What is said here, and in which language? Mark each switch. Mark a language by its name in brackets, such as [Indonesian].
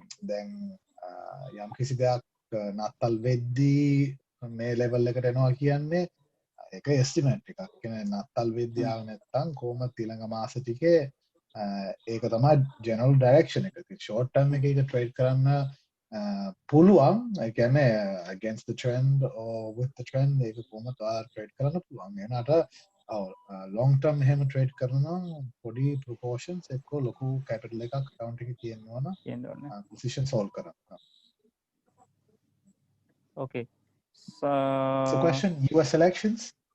[Sinhala] දැන් යම් කිසි දෙයක් නත්තල් වෙද්දී මේ ලෙවල් එකට එනවා කියන්නේ ඒක එස්ටිමේට් එකක්. කියන්නේ නත්තල් වෙද්දී ආව නැත්නම් කොහොමද ඊළඟ මාස ටිකේ ඒක තමයි ජෙනරල් ඩයිරෙක්ෂන් එක. ෂෝට් ටර්ම් එකේ ට්‍රේඩ් කරන්න පුළුවන්. ඒ කියන්නේ [English] against the trend or with the trend [Sinhala] ඒක කොහොමද ට්‍රේඩ් කරන්න පුළුවන්. එනකට long term එහෙම ට්‍රේඩ් කරනවා පොඩි ප්‍රොපෝර්ෂන්ස් එක්ක ලොකු කැපිටල් එකක් account එකේ තියෙනවා නම් position solve කරන්න. [English] Okay. So question, US elections?